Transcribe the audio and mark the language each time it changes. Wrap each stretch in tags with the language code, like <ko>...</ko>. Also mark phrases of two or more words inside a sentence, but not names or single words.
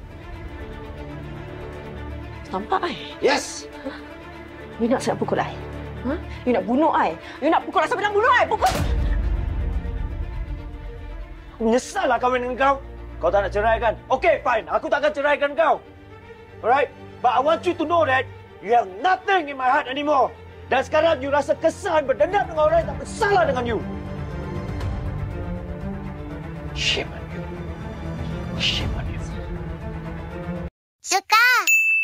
<ms>Nampak I?</ms> <en>Yes!</en> <ms>You nak saya pukul I? Ha? You nak bunuh I? You nak pukul sampai nak bunuh I? Pukul! Aku menyesal lah kahwin dengan kau. Kau tak nak ceraikan? Okey, fine. Aku tak akan ceraikan kau.</ms> <en>Alright? But I want you to know that you have nothing in my heart anymore.</en> <ms>Dan sekarang you rasa kesan berdendam dengan orang yang tak bersalah dengan you.</ms> <en>Shame on you. Shame on you.</en> <ms>Suka!</ms>